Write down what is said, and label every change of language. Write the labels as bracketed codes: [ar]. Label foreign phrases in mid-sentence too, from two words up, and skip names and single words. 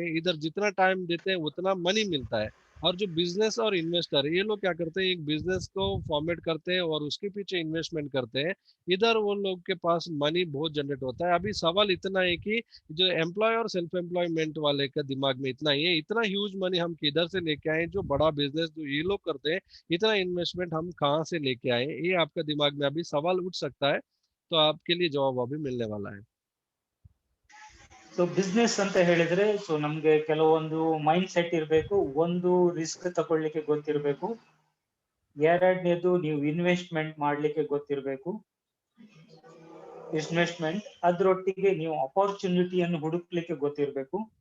[hi] इधर जितना टाइम देते हैं उतना मनी मिलता है। और जो बिजनेस और इन्वेस्टर ये लोग क्या करते हैं, एक बिजनेस को फॉर्मेट करते हैं और उसके पीछे इन्वेस्टमेंट करते हैं, इधर वो लोग के पास मनी बहुत जनरेट होता है। अभी सवाल इतना है कि जो एम्प्लॉय और [en] self employment [hi] वाले का दिमाग में इतना ही है, इतना [en] huge money [hi] हम किधर से लेके आए, जो बड़ा बिजनेस जो ये लोग करते हैं इतना इन्वेस्टमेंट हम कहाँ से लेके आए, ये आपका दिमाग में अभी सवाल उठ सकता है। तो आपके लिए जवाब अभी मिलने वाला है। [en] so business [kn] ಅಂತ ಹೇಳಿದ್ರೆ ಸೊ ನಮ್ಗೆ ಕೆಲವೊಂದು [en] mind set [kn] ಇರಬೇಕು. ಒಂದು ರಿಸ್ಕ್ ತಗೊಳ್ಳಿಕ್ಕೆ ಗೊತ್ತಿರಬೇಕು. ಎರಡನೇದು ನೀವು ಇನ್ವೆಸ್ಟ್ಮೆಂಟ್ ಮಾಡ್ಲಿಕ್ಕೆ ಗೊತ್ತಿರಬೇಕು. ಇನ್ವೆಸ್ಟ್ಮೆಂಟ್ ಅದ್ರೊಟ್ಟಿಗೆ ನೀವು ಅಪರ್ಚುನಿಟಿಯನ್ನು ಹುಡುಕ್ಲಿಕ್ಕೆ ಗೊತ್ತಿರಬೇಕು.